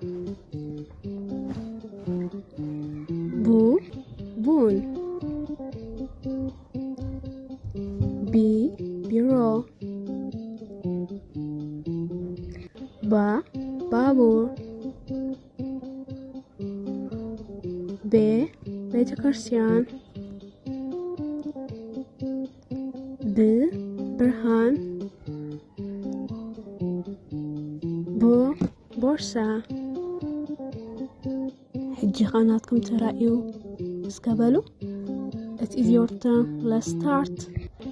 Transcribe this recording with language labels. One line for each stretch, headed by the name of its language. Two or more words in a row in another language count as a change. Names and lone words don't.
Tigrinya: Bu, bun. B, bureau. Ba, babur. B, ቤተክርስቲያን. B, ብርሃን. B, ቦርሳ. ሕጂ ኻናትኩም ተራእዩ እስከበሉ.
English: It is your turn. Let's start.